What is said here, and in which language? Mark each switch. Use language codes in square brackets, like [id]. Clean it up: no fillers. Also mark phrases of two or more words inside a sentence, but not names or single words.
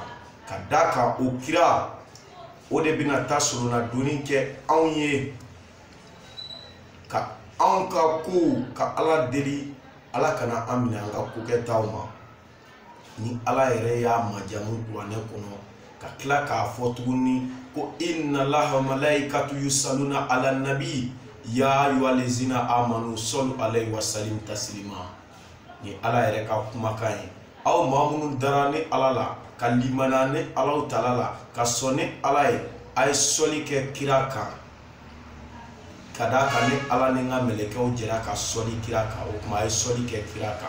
[bm] ka da kan o kira, o de bɛna taa solona doni kɛ anw ye, ka anw ka ko ka ala deli ala kana an minɛ an ka ko kɛtaw ma. ni ala yɛrɛ y'a majamu kuranɛ kɔnɔ, ka tila k'a fɔ tuguni ko [ar] إن الله ملائكته يصلون على النبي يا أيها الذين آمنوا صلوا عليه وسلموا تسليما. [bm] ni ala yɛrɛ ka kumakan ye. aw maa minnu dara ni ala la, ka limana ni alaw tala la, ka sɔn ni ala ye, a ye sɔli kɛ kira kan. ka da kan ni ala ni n ka mɛlɛkɛw jɛra ka sɔli kira kan, o kuma a ye sɔli kɛ kira kan.